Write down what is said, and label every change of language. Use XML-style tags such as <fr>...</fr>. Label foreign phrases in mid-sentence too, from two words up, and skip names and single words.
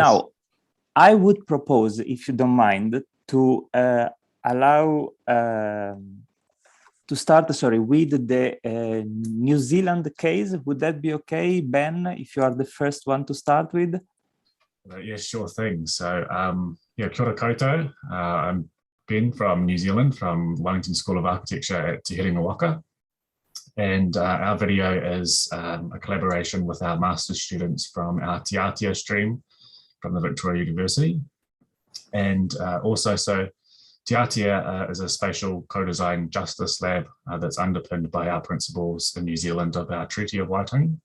<en>Now, I would propose, if you don't mind, to allow to start, with the New Zealand case. Would that be okay, Ben? If you are the first one to start with. Yeah, sure thing. So, yeah,</en> <mi>kia ora koutou.</mi> <en>I'm Ben from New Zealand, from Wellington School of Architecture at Te Herenga Waka. And our video is a collaboration with our master's students from our Te Atia stream from the Victoria University. And also, so Te Atia is a spatial co-design justice lab that's underpinned by our principles in New Zealand of our Treaty of Waitangi.</en>